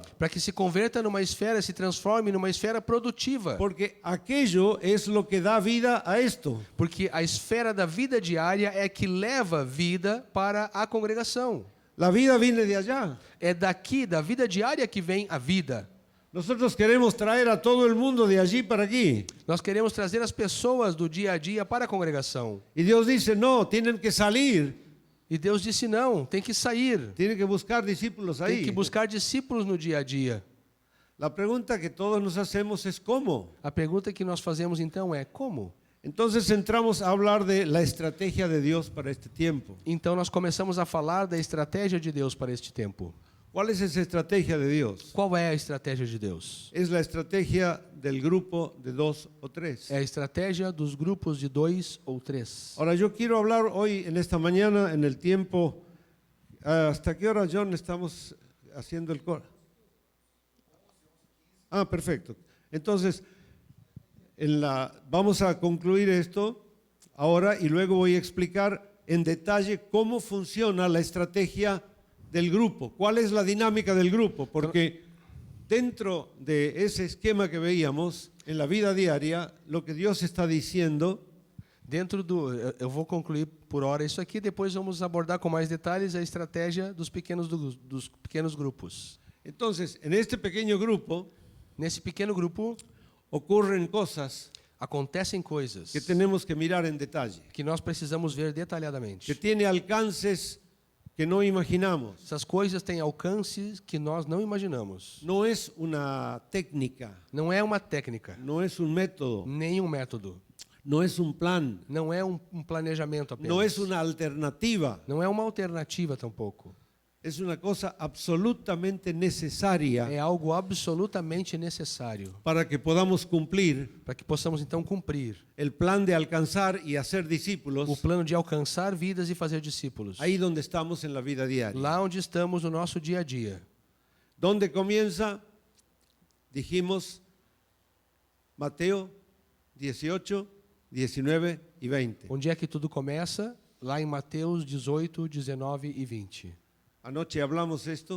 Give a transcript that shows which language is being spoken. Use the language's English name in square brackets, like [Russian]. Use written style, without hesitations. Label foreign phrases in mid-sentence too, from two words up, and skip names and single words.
[Portuguese] para que se converta numa esfera, se transforme numa esfera produtiva. [Spanish] Porque aquello es lo que da vida a esto. [Portuguese] Porque a esfera da vida diária é que leva vida para a congregação. [Spanish] La vida viene de allá. [Portuguese] É daqui, da vida diária, que vem a vida. [Spanish] Nosotros queremos traer a todo el mundo de allí para aquí. [Portuguese] Nós queremos trazer as pessoas do dia a dia para a congregação. [Spanish] Y Dios dice, no, tienen que salir. [Portuguese] E Deus disse, não, tem que sair. [Spanish] Tienen que buscar discípulos [Portuguese] Tem que [Spanish] ahí. [Portuguese] buscar discípulos no dia a dia. [Spanish] La pregunta que todos nos hacemos es ¿cómo? [Portuguese] A pergunta que nós fazemos então é, como? [Spanish] Entonces entramos a hablar de la estrategia de Dios para este tiempo. [Portuguese] Então nós começamos a falar da estratégia de Deus para este tempo. [Spanish] ¿Cuál es esa estrategia de Dios? [Portuguese] Qual é a estratégia de Deus? [Spanish] Es la estrategia del grupo de 2 o 3. [Portuguese] É a estratégia dos grupos de 2 ou 3. [Spanish] Ahora yo quiero hablar hoy, en esta mañana, en el tiempo, ¿hasta qué hora, John, estamos haciendo el coro? Ah, perfecto. Entonces, vamos a concluir esto ahora y luego voy a explicar en detalle cómo funciona la estrategia del grupo, cuál es la dinámica del grupo, porque dentro de ese esquema que veíamos en la vida diaria, lo que Dios está diciendo [Portuguese] Eu vou concluir por hora isso aqui, depois vamos abordar com mais detalhes a estratégia dos pequenos grupos. [Spanish] Entonces, en este pequeño grupo, [Portuguese] Nesse pequeno grupo, [Spanish] ocurren cosas [Portuguese] acontecem coisas [Spanish] que tenemos que mirar en detalle, [Portuguese] que nós precisamos ver detalhadamente. [Spanish] que tiene alcances que no imaginamos. [Portuguese] Essas coisas têm alcances que nós não imaginamos. [Spanish] No es una técnica, [Portuguese] Não é uma técnica, [Spanish] no es un método, [Portuguese] nem um método, [Spanish] no es un plan, [Portuguese] não é um planejamento apenas. [Spanish] no es una alternativa, [Portuguese] Não é uma alternativa tampouco. [Spanish] es una cosa absolutamente necesaria [Portuguese] É algo absolutamente necessário [Spanish] para que podamos cumplir [Portuguese] para que possamos então cumprir [Spanish] el plan de alcanzar y hacer [Portuguese] o [Spanish] discípulos [Portuguese] plano de alcançar vidas e fazer discípulos. [Spanish] ahí donde estamos en la vida diaria. [Portuguese] Lá onde estamos no nosso dia a dia. [Spanish] ¿Dónde comienza? Dijimos Mateo 18, 19 y 20. [Portuguese] Onde é que tudo começa? Lá em Mateus 18, 19 e 20. [Spanish] Anoche hablamos esto,